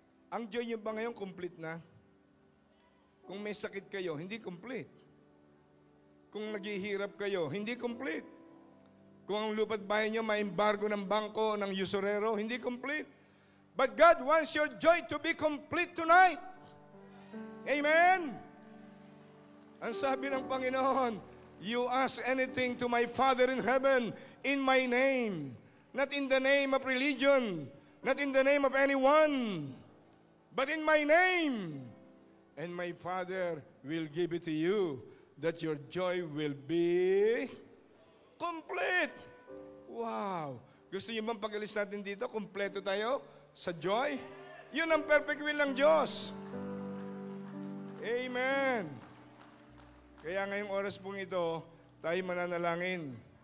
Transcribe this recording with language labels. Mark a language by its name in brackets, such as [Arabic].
[Filipino] Ang joy niyo ba ngayon complete na? Kung may sakit kayo, hindi complete. Kung naghihirap kayo, hindi complete. Kung ang lupa't bahay niyo may embargo ng bangko, ng usurero, hindi complete. [English] But God wants your joy to be complete tonight. Amen? [Filipino] Ang sabi ng Panginoon, [English] you ask anything to my Father in heaven in my name. Not in the name of religion, not in the name of anyone, but in my name. And my Father will give it to you, that your joy will be complete. Wow! [Filipino] Gusto niyo bang pag-alis natin dito, kompleto tayo sa joy? Yun ang perfect will ng Diyos. Amen! Kaya ngayong oras pong ito, tayo mananalangin.